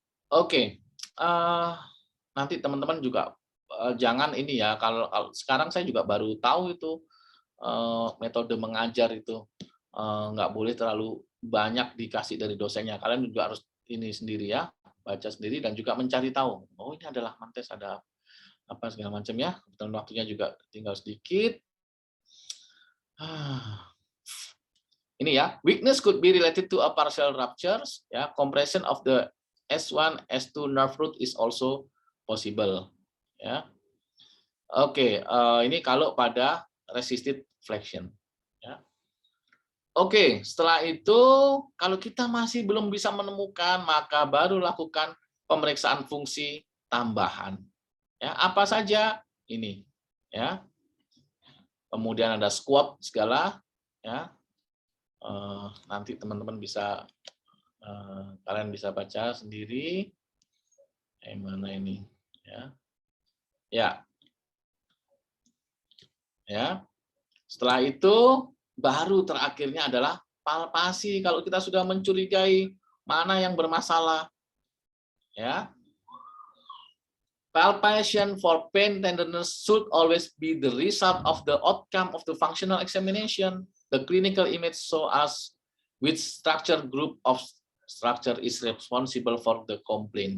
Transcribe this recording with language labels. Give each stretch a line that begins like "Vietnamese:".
Indonesian: Oke, nanti teman-teman juga jangan ini ya, kalau sekarang saya juga baru tahu itu metode mengajar itu nggak boleh terlalu banyak dikasih dari dosennya. Kalian juga harus ini sendiri ya, baca sendiri dan juga mencari tahu. Oh, ini adalah Lachman test, ada apa segala macam ya. Kebetulan waktunya juga tinggal sedikit. Ini ya,
English: weakness could be related to a partial ruptures, ya, compression of the S1, S2 nerve root is also possible, ya.
Indonesian: Oke, ini kalau pada resisted flexion, ya. Oke, setelah itu kalau kita masih belum bisa menemukan, maka baru lakukan pemeriksaan fungsi tambahan. Ya, apa saja ini, ya. Kemudian ada squat segala, ya. Nanti teman-teman bisa kalian bisa baca sendiri. Mana ini, ya. Ya. Ya. Setelah itu baru terakhirnya adalah palpasi kalau kita sudah mencurigai mana yang bermasalah. Ya.
English: Palpation for pain tenderness should always be the result of the outcome of the functional examination. The clinical image show us which structure group of structure is responsible for the complaint.